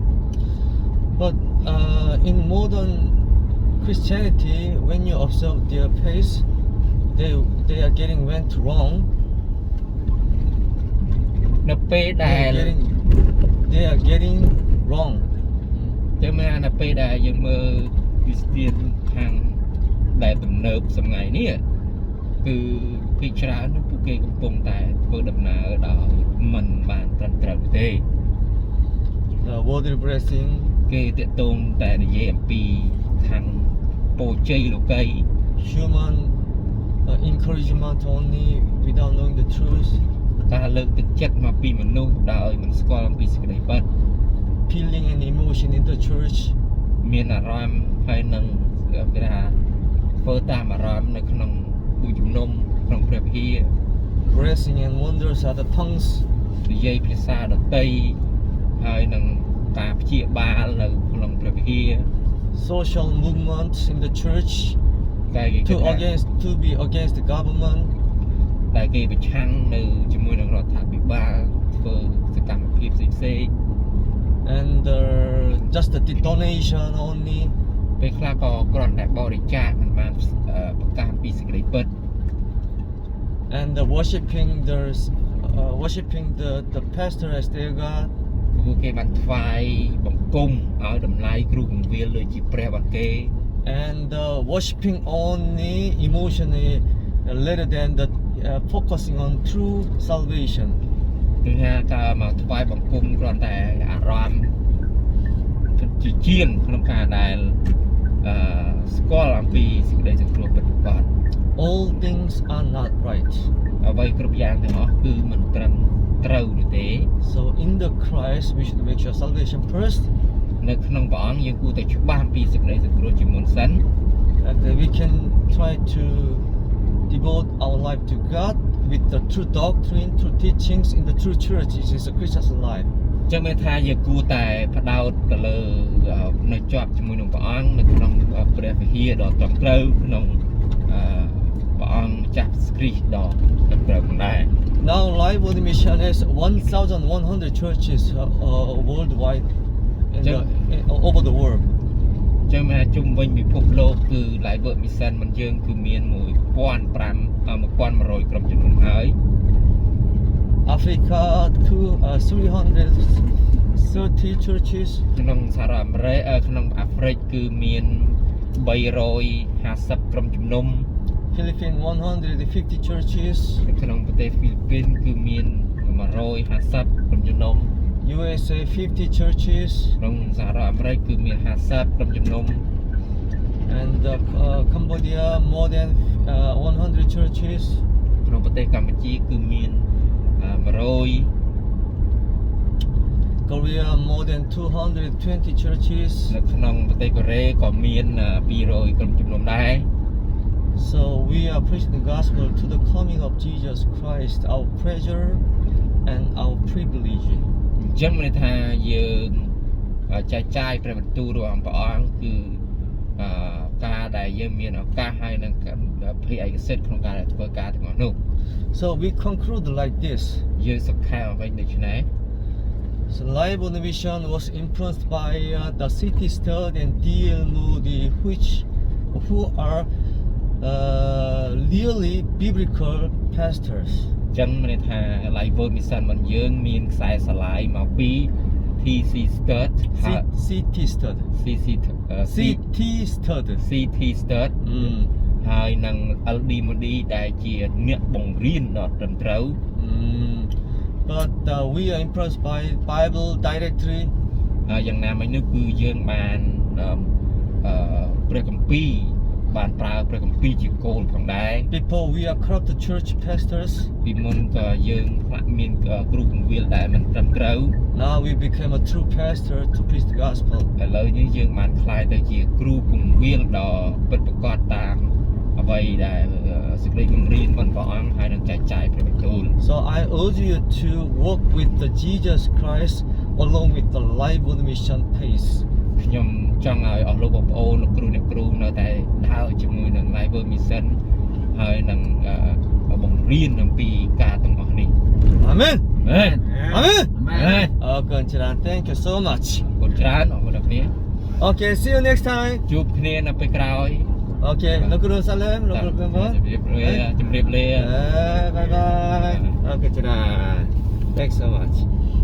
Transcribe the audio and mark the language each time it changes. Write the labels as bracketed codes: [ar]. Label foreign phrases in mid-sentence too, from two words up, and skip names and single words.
[en] But in modern Christianity, when you observe their pace, they are getting went wrong. [km] នៅពេលដែល [en] they are getting wrong. [km] ចឹងមាននៅពេលដែលយើងមើលគ្រីស្ទានខាងដែលទំនើបសម័យនេះគឺភាគច្រើននោះពួកគេកំពុងតែធ្វើដំណើរដោយមិនបានត្រឹមត្រូវទេ [en] The worldly blessing [km] គេតាក់ទងតែនិយាយអំពីខាងពរជ័យលោកី [en] human encouragement only without knowing the truth [km] ការលើកទឹកចិត្តមកពីមនុស្សដោយមិនស្គាល់អំពីសេចក្តីពិត [en] feeling and emotion in the church [km] មានអារម្មណ៍ហើយនឹងគេថាធ្វើតាមអារម្មណ៍នៅក្នុងបុជំនុំក្នុងព្រះវិហារ [en] blessing and wonders are the tongues [km] និយាយភាសាដតីហើយនឹងការព្យាបាលនៅក្នុងព្រះវិហារ [en] social movements in the church to be against the government [km] ដែលគេប្រឆាំងនៅជាមួយនឹងរដ្ឋាភិបាលធ្វើសកម្មភាពផ្សេងៗ [en] and just the donation only [km] ពេលខ្លះក៏គ្រាន់តែបរិច្ចាគមិនបានប្រកាសពីសេចក្តីពិត [en] and worshiping the pastor as their God [km] ពួកគេបានថ្វាយបង្គំឲ្យតម្លៃគ្រូពង្វាលដូចជាព្រះបាទគេ [en] and worshiping only emotionally rather than the focusing on true salvation [km] គឺថាការមកថ្វាយបង្គំគ្រាន់តែអារម្មណ៍ជាជាងក្នុងការដែលស្គាល់អំពីសេចក្តីសង្គ្រោះពិតប្រាកដ [en] all things are not right [km] អ្វីគ្រប់យ៉ាងទាំងអស់គឺមិនត្រឹមត្រូវនោះទេ [en] so in the Christ we should make sure salvation first [km] នៅក្នុងព្រះអង្គយើងគួរតែច្បាស់អំពីសេចក្តីសង្គ្រោះជាមុនសិន [en] and we can try to devote our life to God with the true doctrine, true teachings in the true church. This is a Christian's life. [km] ចឹងមានថាយើងគួរតែផ្ដោតទៅលើនៅជាប់ជាមួយនឹងព្រះអង្គនៅក្នុងព្រះវិហារដ៏ត្រឹមត្រូវក្នុងព្រះអង្គម្ចាស់គ្រីស្ទដ៏ត្រឹមត្រូវផងដែរ [en] Now Lifewordmission has 1,100 churches worldwide over the world. [km] ចឹងមកជុំវិញពិភពលោកគឺ Lifewordmission មិនយើងគឺមាន1,100 ក្រុមជំនុំហើយ [en] Africa 330 churches [km] ក្នុងសហរដ្ឋអាមេរិកក្នុងអាហ្វ្រិកគឺមាន350ក្រុមជំនុំ [en] Philippines 150 churches [km] ក្នុងប្រទេសហ្វីលីពីនគឺមាន150ក្រុមជំនុំ [en] USA 50 churches [km] ក្នុងសហរដ្ឋអាមេរិកគឺមាន50ក្រុមជំនុំ [en] and Cambodia more than 100 churches [km] ក្នុងប្រទេសកម្ពុជាគឺមាន100 [en] Korea more than 220 churches [km] នៅក្នុងប្រទេសកូរ៉េក៏មាន200ក្រុមជំនុំដែរ [en] So we are preaching the gospel to the coming of Jesus Christ, our pleasure and our privilege. [km] អចឹងមានន័យថាយើងចែកចាយព្រះបន្ទូលរបស់ព្រះអង្គគឺការដែលយើងមានឱកាសហើយនឹងភាពឯកសិទ្ធិក្នុងការធ្វើការទាំងអស់នោះ [en] So we conclude like this. [km] យើងសង្ខេបអ្វីដូចនេះ [en] So Life on the Mission was influenced by the city stud and D.L. Moody, who are really biblical pastors. [km] ចឹងមានន័យថា Lifewordmission របស់យើងមានខ្សែស្រឡាយមកពី TC Stud [en] City stud. CT stud. [km] CT Stud ហើយនឹង LD Moody ដែលជាអ្នកបង្រៀនដ៏ត្រឹមត្រូវ [en] But we are impressed by Bible directly. [km] យ៉ាងណាមិញនោះគឺយើងបានព្រះគម្ពីរបានប្រើព្រះគម្ពីរជាគោលផងដែរ [en] Before we are corrupt church pastors. [km] ពីមុនក៏យើងខ្លះមានគ្រូពង្វាលដែលមិនត្រឹមត្រូវ [en] Now we became a true pastor to preach the gospel. [km] ឥឡូវនេះយើងបានក្លាយទៅជាគ្រូពង្វាលដ៏ពិតប្រាកដតាមអ្វីដែលសេចក្តីបង្រៀនរបស់ព្រះអង្គហើយនឹងចែកចាយព្រះបន្ទូល [en] So I urge you to walk with the Jesus Christ along with the Life on the Mission pace. [km] ខ្ញុំចង់ឲ្យអស់លោកបងប្អូនលោកគ្រូអ្នកគ្រូនៅតែដើរជាមួយនឹង Lifewordmission ហើយនឹងបង្រៀនអំពីការទាំងអស់នេះ [en] Amen. Amen. Amen. Amen. Thank you so much. [km] អរគុណច្រើនអរគុណដល់គ្នា [en] Okay, see you next time. [km] ជួបគ្នានៅពេលក្រោយ [en] Okay, Lokuru Salem, Lokuru Pemba. [km] ជម្រាបលា [en] Bye bye. Okay, Thanks so much.